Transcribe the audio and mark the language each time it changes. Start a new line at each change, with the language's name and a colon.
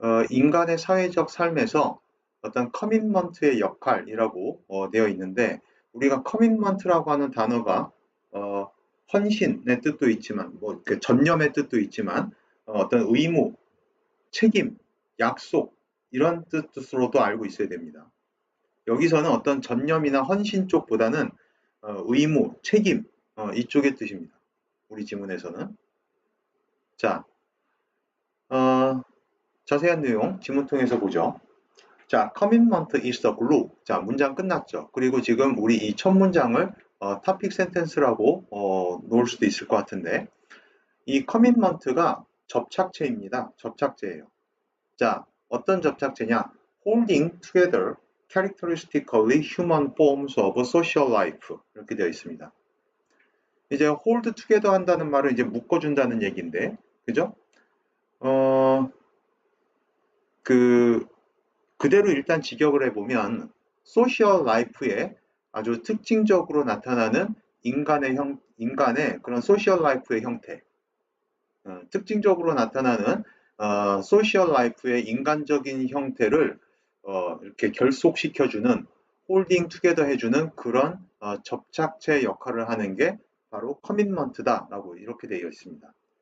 Korean: 인간의 사회적 삶에서 어떤 커밋먼트의 역할이라고 되어 있는데 우리가 커밋먼트라고 하는 단어가 헌신의 뜻도 있지만 그 전념의 뜻도 있지만 어떤 의무, 책임, 약속 이런 뜻으로도 알고 있어야 됩니다. 여기서는 어떤 전념이나 헌신 쪽보다는 의무, 책임 이쪽의 뜻입니다. 우리 지문에서는. 자, 자세한 내용 지문 통해서 보죠.
English: 자, commitment is the glue.
Korean: 자, 문장 끝났죠. 그리고 지금 우리 이 첫 문장을
English: topic sentence
Korean: 라고 놓을 수도 있을 것 같은데 이 commitment가 접착체입니다. 접착제예요. 자, 어떤 접착제냐?
English: holding together characteristically human forms of social life
Korean: 이렇게 되어 있습니다. 이제
English: hold together
Korean: 한다는 말은 이제 묶어준다는 얘기인데, 그죠? 그대로 일단 직역을 해보면 소셜 라이프에 아주 특징적으로 나타나는 인간의 그런 소셜 라이프의 형태, 특징적으로 나타나는 소셜 라이프의 인간적인 형태를 이렇게 결속시켜주는 홀딩 투게더 해주는 그런 접착체 역할을 하는 게 바로 커밋먼트다라고 이렇게 되어 있습니다.